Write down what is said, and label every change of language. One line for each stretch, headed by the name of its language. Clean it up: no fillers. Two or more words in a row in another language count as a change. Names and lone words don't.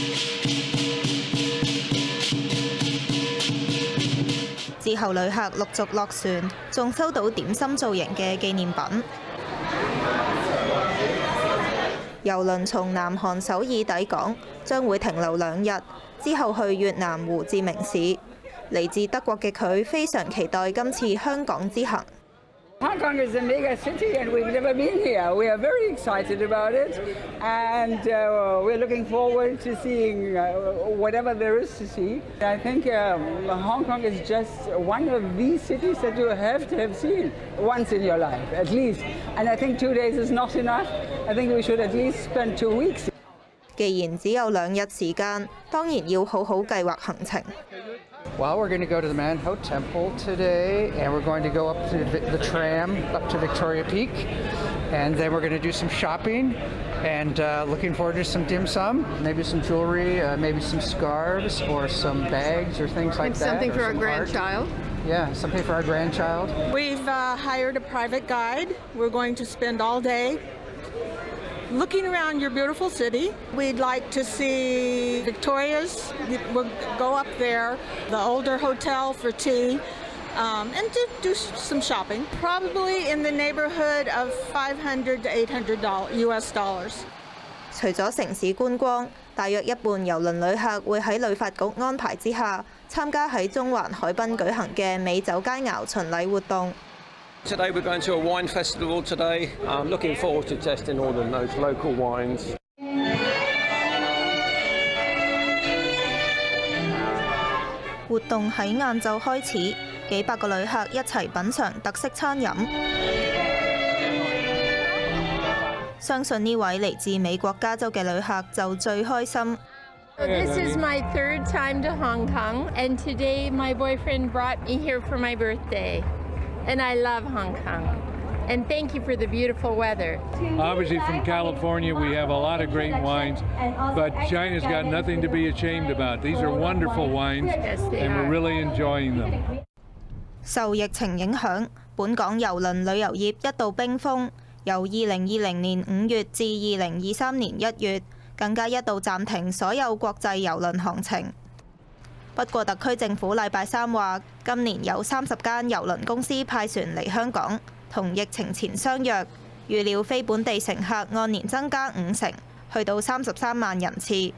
Cantonese: 之後旅客陸續落船，仲收到點心造型嘅紀念品。郵輪從南韓首爾抵港，將會停留2日，之後去越南胡志明市。嚟自德國嘅佢非常期待今次香港之行。
English: Hong Kong is a mega city and we've never been here. We are very excited about it and we're looking forward to seeing whatever there is to see. I think Hong Kong is just one of these cities that you have to have seen once in your life, at least. And I think 2 days is not enough. I think we should at least spend 2 weeks.
Cantonese: 既然只有2日時間，當然要好好計劃行程。
English: Well, we're going to go to the Manho Temple today, and we're going to go up to the tram up to Victoria Peak, and then we're going to do some shopping, and looking forward to some dim sum, maybe some jewelry, maybe some scarves or some bags or things like that. Something for our grandchild. Yeah, something for our grandchild. We've hired a private guide. We're going to spend all day looking around your beautiful city. We'd like to see Victoria's. We'll go up there, the older hotel for tea, and do some shopping. Probably in the neighborhood of $500 to $800 US dollars.
Cantonese: 除咗城市觀光，大約一半郵輪旅客會喺旅發局安排之下，參加喺中環海濱舉行嘅美酒佳餚巡禮活動。
English: Today we're going to a wine festival today. I'm looking forward to testing all of those local wines.
Cantonese: 活動喺晏晝開始，幾百個旅客一齊品嚐特色餐飲。相信呢位嚟自美國加州嘅旅客就最開心。
English: This is my 3rd time to Hong Kong, and today my boyfriend brought me here for my birthday. And I love Hong Kong. And thank you for the beautiful weather. Obviously from California we have a lot of great wines, but China's got nothing to be ashamed about. These are wonderful wines, and we're really enjoying them.
Cantonese: 受疫情影響，本港郵輪旅遊業一度冰封，由2020年5月至2023年1月，更加一度暫停所有國際郵輪航程。不過，特區政府禮拜3話，今年有30間郵輪公司派船嚟香港，同疫情前相若，預料非本地乘客按年增加50%，去到33萬人次。